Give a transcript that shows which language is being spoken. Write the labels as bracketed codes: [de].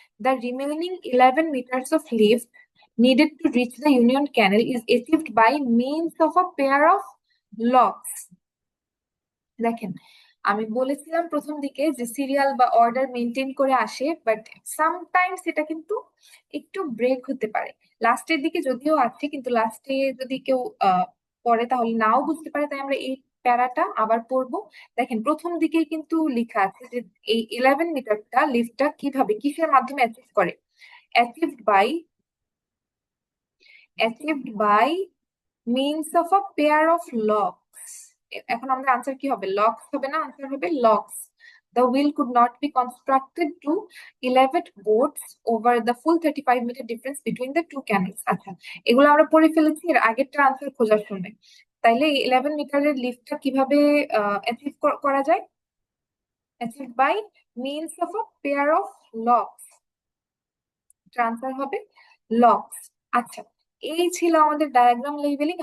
[en] The remaining 11 metres of lift needed to reach the union canal is achieved by means of a pair of locks. [bn] দেখেন, আমি বলেছিলাম প্রথম দিকে যে serial বা অর্ডার মেনটেন করে আসে, বাট সামটাইমস এটা কিন্তু একটু ব্রেক হতে পারে। লাস্টের দিকে যদিও আছে, কিন্তু লাস্টে যদি কেউ পড়ে তাহলে নাও বুঝতে পারে, তাই আমরা এই প্যারাটা আবার পড়বো। দেখেন, প্রথম দিকেই কিন্তু লেখা আছে যে এই 11 মিটারটা লিফটটা কিভাবে, কিসের মাধ্যমে অ্যাচিভ করে? [en] Achieved by, achieved by means of a pair of locks. [bn] এখন আমাদের আনসার কি হবে? লকস হবে না, আনসার হবে locks. [en] The wheel could not be constructed to elevate boats over the full 35-meter difference between the two canals. [bn] আচ্ছা, এগুলো আমরা পড়ে ফেলেছি এর আগেরটা আনসার খোঁজার সময়। তাইলে 11 মিটারের লিফটটা কিভাবে অ্যাচিভ করা যায়? [en] Achieve by means of a pair of locks. [bn] Answer হবে লকস। আচ্ছা, এই ছিল আমাদের ডায়াগ্রাম লেভেলিং।